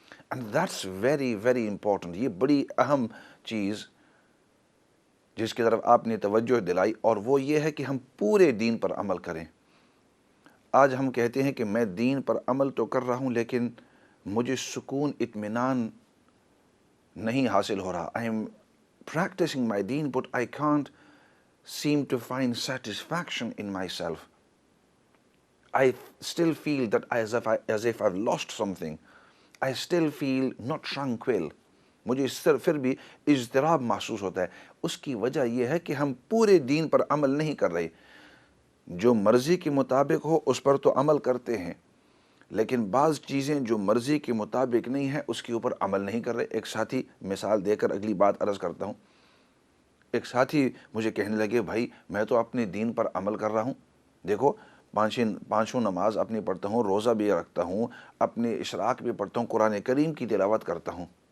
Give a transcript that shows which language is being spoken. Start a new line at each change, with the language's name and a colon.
English: And that's very very important.
Urdu: یہ بڑی اہم چیز جس کی طرف آپ نے توجہ دلائی، اور وہ یہ ہے کہ ہم پورے دین پر عمل کریں. آج ہم کہتے ہیں کہ میں دین پر عمل تو کر رہا ہوں لیکن مجھے سکون اطمینان نہیں حاصل ہو رہا.
English: I am practicing my deen but I can't seem to find satisfaction in myself. I still feel that as if I've lost something. I still feel not tranquil.
Urdu: مجھے پھر بھی اضطراب محسوس ہوتا ہے. اس کی وجہ یہ ہے کہ ہم پورے دین پر عمل نہیں کر رہے. جو مرضی کے مطابق ہو اس پر تو عمل کرتے ہیں، لیکن بعض چیزیں جو مرضی کے مطابق نہیں ہیں اس کے اوپر عمل نہیں کر رہے. ایک ساتھی، مثال دے کر اگلی بات عرض کرتا ہوں، ایک ساتھی مجھے کہنے لگے بھائی میں تو اپنے دین پر عمل کر رہا ہوں، دیکھو پانچوں نماز اپنی پڑھتا ہوں، روزہ بھی رکھتا ہوں، اپنے اشراق بھی پڑھتا ہوں، قرآن کریم کی تلاوت کرتا ہوں.